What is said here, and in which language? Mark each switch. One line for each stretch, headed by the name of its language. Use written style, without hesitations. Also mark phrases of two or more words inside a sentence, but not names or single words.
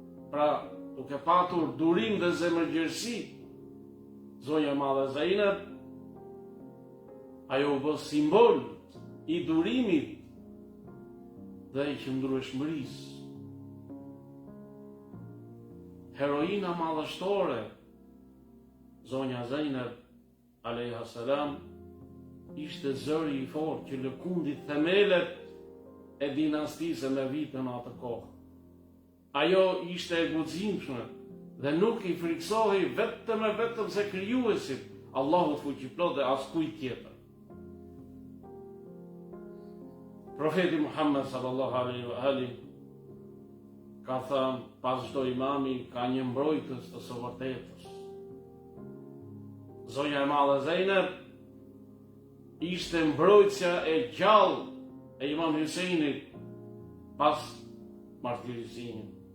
Albanian: Pra, duke patur durim dhe zemërgjërsi, zonja e madhe Zainab, ajo u bë simbol i durimit dhe i qëndrueshmërisë. Heroina madhështore, zonja Zainab
Arabic: عليها السلام,
Albanian: ishte zëri i fortë që lëkundi themelet e dinastisë me vitën atë kohë. Ajo ishte e guximshme dhe nuk i friksohej vetëm e vetëm se krijuesit, Allahu fuqiplot dhe askujt tjetër. Profeti Muhammed
Arabic: صلى الله عليه وآله
Albanian: ka thënë, pas çdo imami ka një mbrojtës të së vërtetës. Zonja e madhe Zainab ishte mbrojtësja e gjallë e Imam Husajnit pas martirizimit.